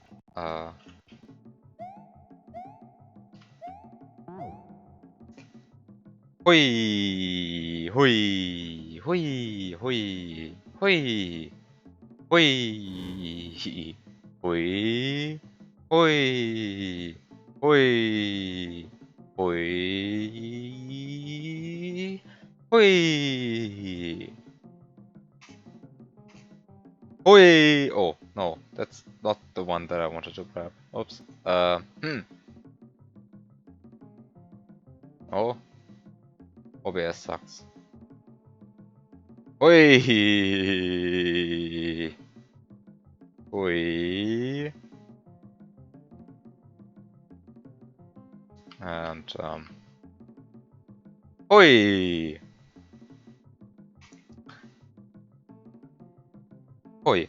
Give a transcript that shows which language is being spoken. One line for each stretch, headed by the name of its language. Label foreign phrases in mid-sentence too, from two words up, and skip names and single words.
English: Hui, hui, hui, hui, hui, hui, hui, hui. Hui. Hui. Hui. Hui. Oh, no. That's not the one that I wanted to grab. Oops. Oh. OBS sucks. Hui. Hui. And, Hui. Hui.